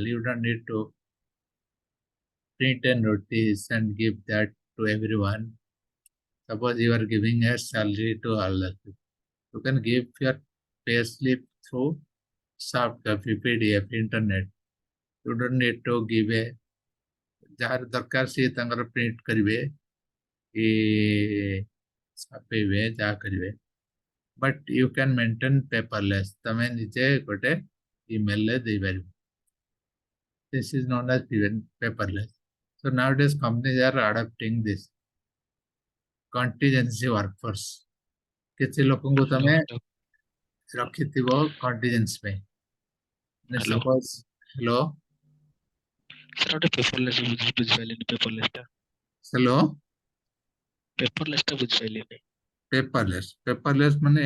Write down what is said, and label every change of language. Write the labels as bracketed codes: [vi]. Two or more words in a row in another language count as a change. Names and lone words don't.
[en] You don't need to print a notice and give that to everyone. Suppose you are giving a salary to all the people. You can give your pay slip through soft copy, PDF, internet. You don't need to give a [or] ଯାହାର ଦରକାର ସିଏ ତାଙ୍କର ପ୍ରିଣ୍ଟ କରିବେ କି ଛାପିବେ ଯାହା କରିବେ [en] but you can maintain paperless [or] ତମେ ନିଜେ ଗୋଟେ ଇମେଲରେ ଦେଇପାରିବ [en] this is known as paperless so nowadays companies are adopting this contingency workforce [or] କିଛି ଲୋକଙ୍କୁ ହ୍ୟାଲୋ ତମେ ହ୍ୟାଲୋ ରଖିଥିବ କଣ୍ଟିଜେନ୍ସି ପାଇଁ ହ୍ୟାଲୋ ସପୋଜ ହ୍ୟାଲୋ ସାର୍ ଗୋଟେ ପେପରଲେସ୍ ବୁଝିପାରିଲିନି ହ୍ୟାଲୋ ପେପରଲେସ୍ ଟା ବୁଝିପାରିଲିନି ପେପରଲେସ୍ ମାନେ